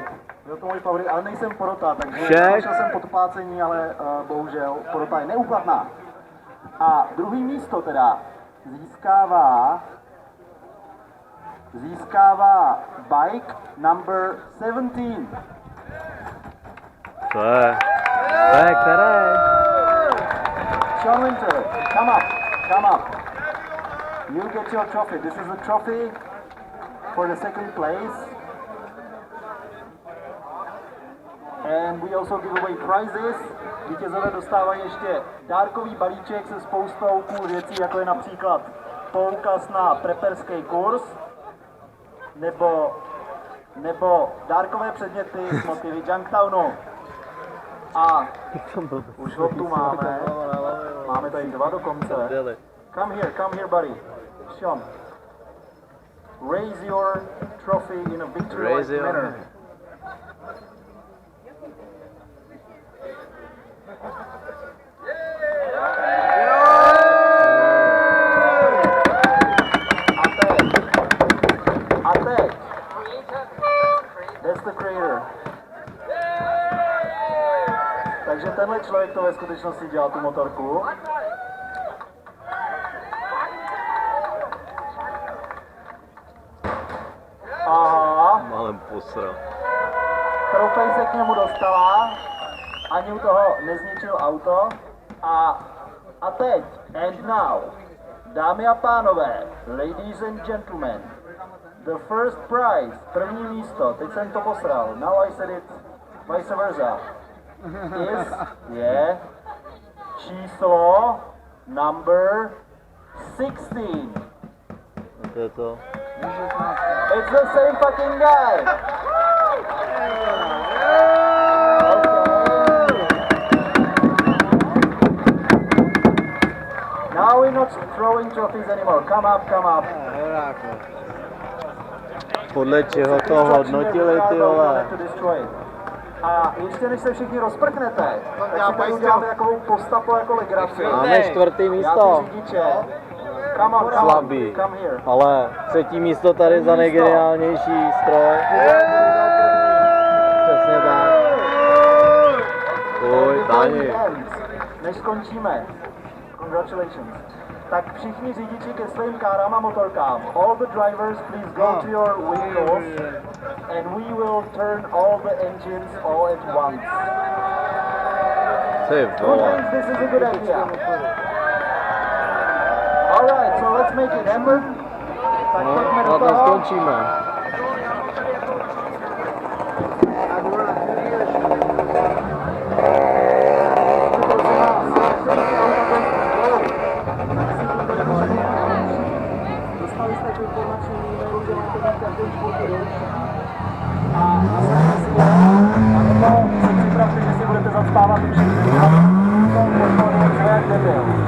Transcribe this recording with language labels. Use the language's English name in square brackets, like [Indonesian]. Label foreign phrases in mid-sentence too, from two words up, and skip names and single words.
[Czech] Ale nejsem porota, takže našel jsem podplácení, ale bohužel porota je neúplatná. A druhý místo teda získává [English] bike number 17. [Czech] Co je? Které? [English] Sean Winter, come up. You get your trophy. This is a trophy for the second place. And we also give away prizes. [Czech] Vítězové dostávají ještě dárkový balíček se spoustou cool věcí, jako je například poukaz na preperský kurz, nebo dárkové předměty z motivy Junktownu. A už ho tu máme. Máme tady 2 dokonce. [English] Come here, buddy. Sean. Raise your trophy in a victory-like manner. [Czech] A teď. [English] That's the creator. [Czech] Takže tenhle člověk to ve skutečnosti dělal tu motorku. Aha. Malem posral. Trofej se k němu dostala, ani u toho nezničil auto. A teď, [English] and now, [Czech] dámy a pánové, [English] ladies and gentlemen, the first prize, [Czech] první místo, teď jsem to posral, [English] now I said it vice versa, is, číslo number 16. [Czech] To je to. [English] It's the same fucking guy. Now we're not throwing trophies anymore. Come up. [Czech] Podle čeho to hodnotili, ty vole? A ještě než se všichni rozprchnete, tak si tady uděláme takovou postapu jako legraci. Máme 4. místo. Slabý, ale 3. místo tady za nejgeniálnější stroj. Přesně tak. Oj, Dani. Než skončíme, congratulations, tak všichni řidiči ke svým kárám a motorkám, [English] all the drivers please go to your windows and we will turn all the engines all at once. Who thinks this is a good idea? Alright, so let's make it happen. [Czech] Tak pojďme do toho. Skončíme. Dostali jste tu informační e-mailu, že máte být každý čtvrtý a nebo se připravte, že si budete zaspávat už jak debil.